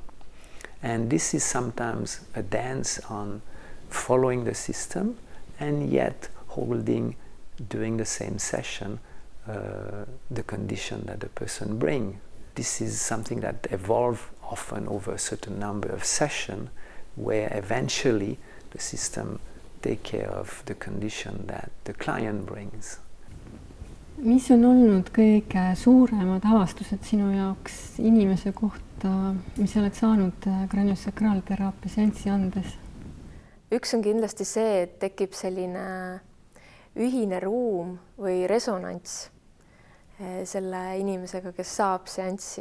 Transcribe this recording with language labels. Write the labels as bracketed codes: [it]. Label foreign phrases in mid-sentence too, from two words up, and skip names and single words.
[en] And this is sometimes a dance on following the system and yet holding during the same session the condition that the person brings. This is something that evolves often over a certain number of sessions, where eventually the system takes care of the condition that the client brings. [et] Mis on olnud kõige suuremad avastused sinu jaoks inimese kohta, mis oled saanud kraniosakraalteraapia seanssi andes? Üks on kindlasti see, et tekib selline ühine ruum või resonants selle inimesega, kes saab seanssi.